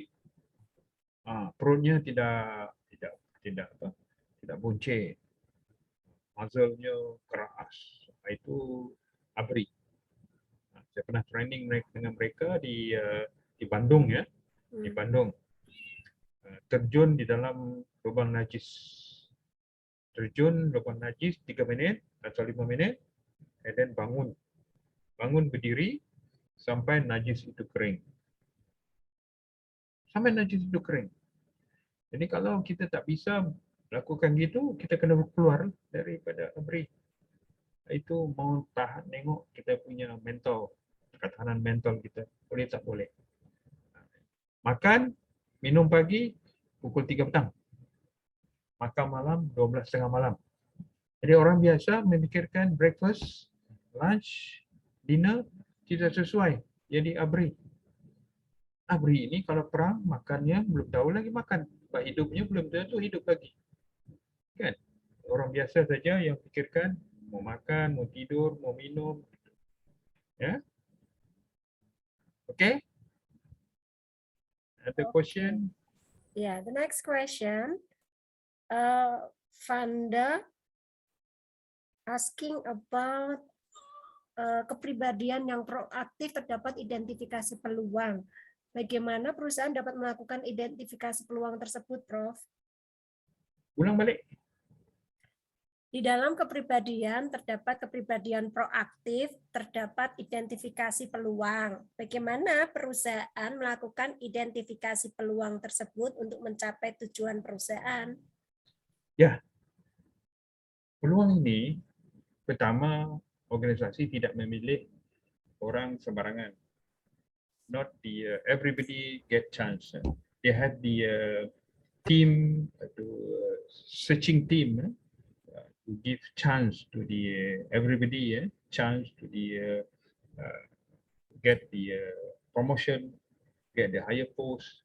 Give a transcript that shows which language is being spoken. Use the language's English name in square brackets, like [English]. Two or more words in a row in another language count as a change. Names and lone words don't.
[Malay] Perutnya tidak buncit. Muzzle-nya keras. Itu ABRI. Saya pernah training dengan mereka di Bandung ya. Di Bandung. Terjun di dalam lubang najis. Terjun lubang najis 3 minit atau 5 minit. [English] And then [Malay] bangun berdiri sampai najis itu kering. Sampai najis itu kering. Jadi kalau kita tak bisa lakukan gitu, kita kena keluar daripada ABRI. Itu mau tahan tengok kita punya mental, ketahanan mental kita. Boleh tak boleh. Makan, minum pagi, pukul 3 petang. Makan malam, 12.30 malam. Jadi orang biasa memikirkan [English] breakfast, lunch, dinner [Malay] tidak sesuai. Jadi ABRI. ABRI ini kalau perang makannya belum tahu lagi makan. Sebab hidupnya belum tentu hidup lagi. Kan? Orang biasa saja yang pikirkan mau makan, mau tidur, mau minum. Ya? Okay? Ada question? [English] Yeah, the next question. Vanda asking about [Indonesian] kepribadian yang proaktif terdapat identifikasi peluang. Bagaimana perusahaan dapat melakukan identifikasi peluang tersebut, Prof? [Malay] Ulang balik. [Indonesian] Di dalam kepribadian terdapat kepribadian proaktif, terdapat identifikasi peluang. Bagaimana perusahaan melakukan identifikasi peluang tersebut untuk mencapai tujuan perusahaan? [Malay] Ya, peluang ini pertama organisasi tidak memilih orang sembarangan. [English] Not the everybody get chance. They have the team, searching team to give chance to the everybody, chance to the get the promotion, get the higher post.